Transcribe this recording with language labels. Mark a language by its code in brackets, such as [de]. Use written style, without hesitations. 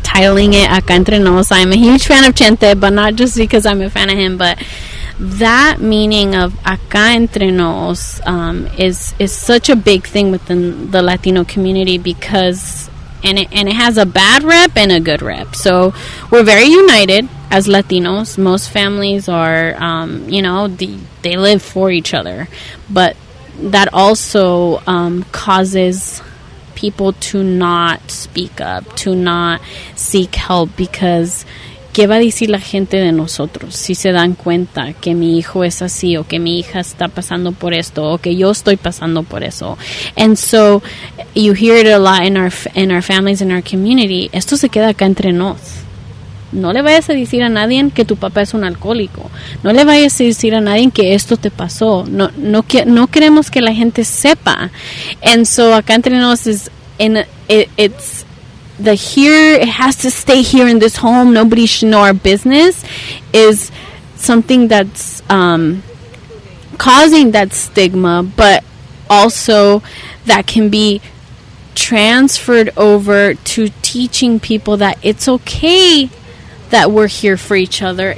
[en] titling it Acá Entre Nos. I'm a huge fan of Chente, but not just because I'm a fan of him, but that meaning of Acá Entre Nos is such a big thing within the Latino community, because and it has a bad rep and a good rep. So we're very united as Latinos. Most families are, they live for each other, but that also causes people to not speak up, to not seek help, because [es] ¿qué va a decir la gente de nosotros si se dan cuenta que mi hijo es así, o que mi hija está pasando por esto, o que yo estoy pasando por eso? [en] And so you hear it a lot in our families, in our community. [es] Esto se queda acá entre nos. No le vayas a decir a nadie que tu papá es un alcohólico. No le vayas a decir a nadie que esto te pasó. No queremos que la gente sepa. [en] And so acá entre nos is it's the here, it has to stay here in this home, nobody should know our business, is something that's causing that stigma, but also that can be transferred over to teaching people that it's okay that we're here for each other.